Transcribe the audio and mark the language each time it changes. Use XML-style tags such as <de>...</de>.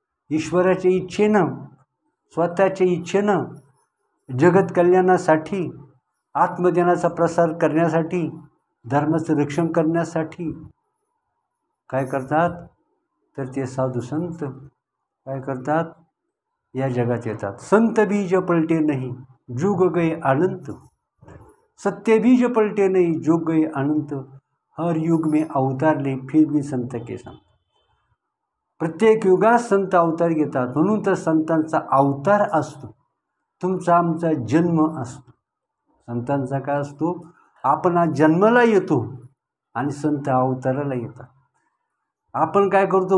<mr>ईश्वराच्या इच्छेनं, स्वतःच्या इच्छेनं, जगत कल्याणासाठी, आत्मज्ञानाचा प्रसार करण्यासाठी, धर्माचं रक्षण करण्यासाठी काय करतात? तर ते साधू संत काय करतात? या जगात येतात.</mr> <hi>संत बीज पलटे नाही, जुग गए अनंत. सत्य बीज पलटे नहीं, जुग गए अनंत. हर युग में अवतार ले, फिर भी संत के संत.</hi> <mr>प्रत्येक युगात संत अवतार घेतात, म्हणून तर संतांचा अवतार असतो. तुमचा आमचा जन्म असतो. संतांचा काय असतो? आपण आज जन्माला येतो आणि संत अवताराला येतात. आपण काय करतो?</mr>